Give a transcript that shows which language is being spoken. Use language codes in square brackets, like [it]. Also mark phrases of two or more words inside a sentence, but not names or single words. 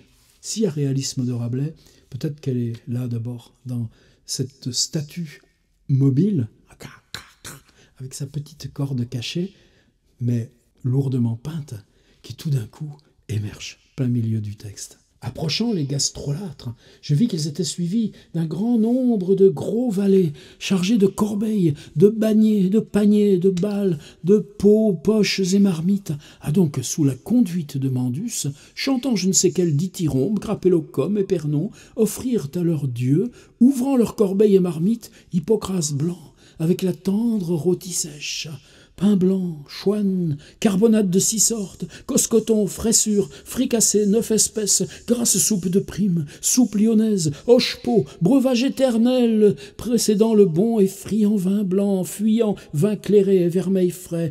[fr] S'il y a réalisme de Rabelais, peut-être qu'elle est là d'abord, dans cette statue mobile, avec sa petite corde cachée, mais lourdement peinte, qui tout d'un coup émerge plein milieu du texte. Approchant les gastrolâtres, je vis qu'ils étaient suivis d'un grand nombre de gros valets, chargés de corbeilles, de paniers, de balles, de pots, poches et marmites, donc sous la conduite de Mandus, chantant je ne sais quel dithyrambe, grappellocum et pernon, offrirent à leurs dieux, ouvrant leurs corbeilles et marmites, Hippocras blanc, avec la tendre rôtie sèche, pain blanc, chouane, carbonate de 6 sortes, coscoton, fraissure, fricassé, 9 espèces, grasse soupe de prime, soupe lyonnaise, hoche-pot, breuvage éternel, précédant le bon et friand vin blanc, fuyant, vin clairé et vermeil frais,